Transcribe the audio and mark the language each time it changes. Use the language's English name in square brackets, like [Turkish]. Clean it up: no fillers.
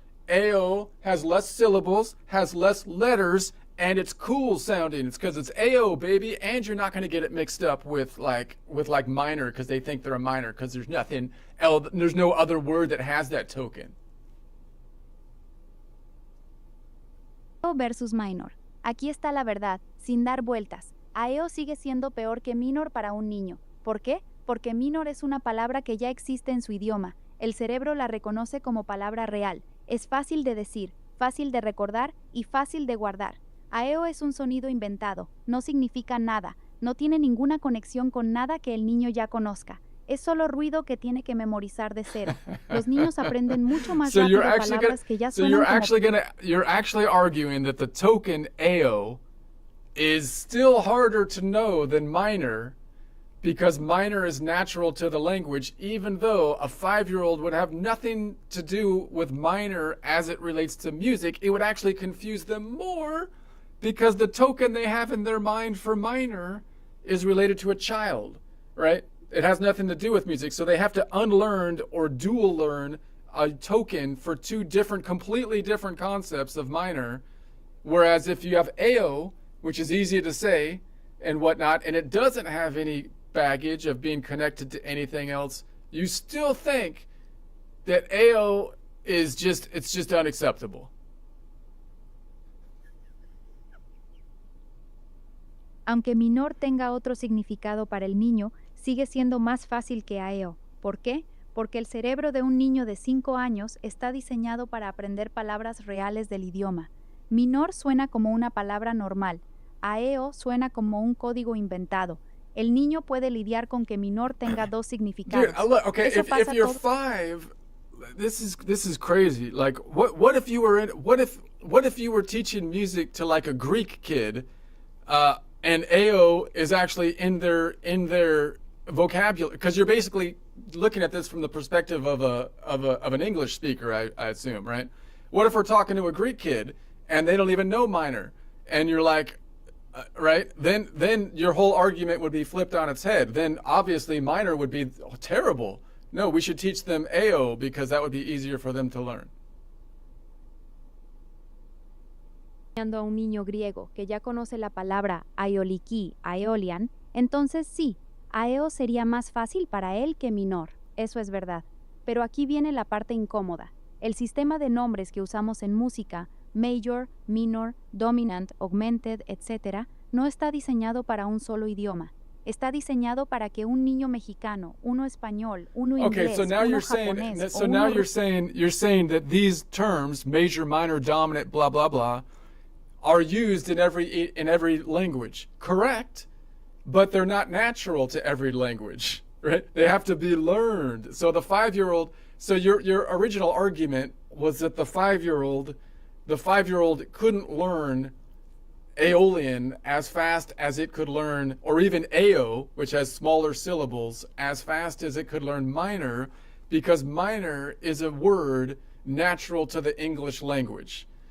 [English] Ao has less syllables, has less letters, and it's cool sounding. It's because it's Ao, baby, and you're not going to get it mixed up with minor because they think they're a minor because there's nothing else, there's no other word that has that token. Ao versus minor. [Spanish] Aquí está la verdad, sin dar vueltas. Ao sigue siendo peor que minor para un niño. ¿Por qué? Porque minor es una palabra que ya existe en su idioma. El cerebro la reconoce como palabra real. Es fácil de decir, fácil de recordar y fácil de guardar. Ao es un sonido inventado, no significa nada, no tiene ninguna conexión con nada que el niño ya conozca. Es solo ruido que tiene que memorizar de cero. Los niños aprenden mucho más rápido palabras que ya suenan [English] you're actually arguing that the token Ao is still harder to know than minor because minor is natural to the language, even though a 5-year-old would have nothing to do with minor as it relates to music. It would actually confuse them more because the token they have in their mind for minor is related to a child, right? It has nothing to do with music. So they have to unlearn or dual learn a token for 2 completely different concepts of minor. Whereas if you have Ao, which is easy to say and whatnot, and it doesn't have any baggage of being connected to anything else, you still think that Ao is just unacceptable. [Spanish] Aunque minor tenga otro significado para el niño, sigue siendo más fácil que Ao. ¿Por qué? Porque el cerebro de un niño de 5 años está diseñado para aprender palabras reales del idioma. Minor suena como una palabra normal. Ao suena como un código inventado. El niño puede lidiar con que minor tenga 2 significados. [English] Dude, okay, if you're 5, this is crazy. Like, what if you were in? What if what if you were teaching music to like a Greek kid, and AO is actually in their vocabulary? Because you're basically looking at this from the perspective of an English speaker, I assume, right? What if we're talking to a Greek kid and they don't even know minor, and you're like, right? Then your whole argument would be flipped on its head. Then obviously minor would be terrible. No, we should teach them AO because that would be easier for them to learn. [Spanish] A un niño griego que ya conoce la palabra aioliki, aeolian, entonces sí, aeo sería más fácil para él que minor. Eso es verdad. Pero aquí viene la parte incómoda. El sistema de nombres que usamos en música, major, minor, dominant, augmented, etc., no está diseñado para un solo idioma. Está diseñado para que un niño mexicano, uno español, uno inglés, [English] so now [Spanish] uno [English] you're saying, [Spanish] japonés, [English] so [Spanish] o [English] now [Spanish] uno [English] you're saying that these terms, major, minor, dominant, blah blah blah, are used in every language. Correct, but they're not natural to every language, right? They have to be learned. So the 5-year-old. So your original argument was that the 5-year-old couldn't learn Aeolian as fast as it could learn, or even AO, which has smaller syllables, as fast as it could learn minor, because minor is a word natural to the English language.